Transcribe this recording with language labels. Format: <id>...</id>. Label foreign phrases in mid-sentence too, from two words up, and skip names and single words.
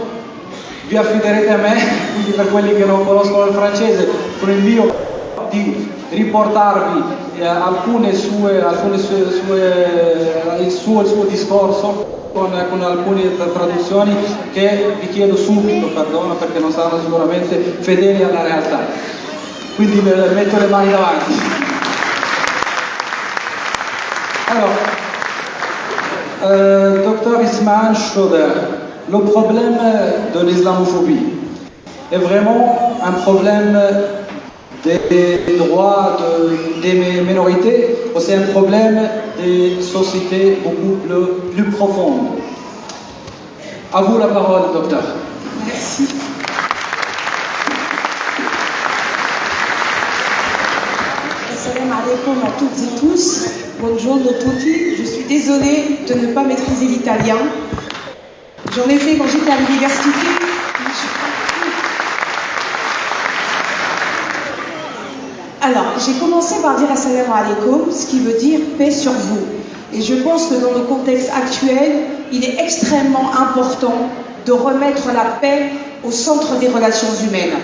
<it>Vi affiderete a me, quindi per quelli che non conoscono il francese, con l'invio di riportarvi il suo discorso con alcune traduzioni che vi chiedo subito perdono perché non saranno sicuramente fedeli alla realtà. Quindi metto le mani davanti.</it> <fr>Alors, Dr Ismahan Schroeder, le problème de l'islamophobie est vraiment un problème des droits des minorités, ou c'est un problème des sociétés beaucoup plus profondes. À vous la parole, docteur. Merci.</fr> <ar>السلام عليكم</ar> <fr>à toutes et tous.</fr> <it>Buongiorno tutti.</it> <fr>Je suis désolée de ne pas maîtriser l'italien. J'en ai fait quand j'étais à l'université. Alors, j'ai commencé par dire</fr> <ar>السلام عليكم,</ar> <fr>ce qui veut dire paix sur vous. Et je pense que dans le contexte actuel, il est extrêmement important de remettre la paix au centre des relations humaines.</fr>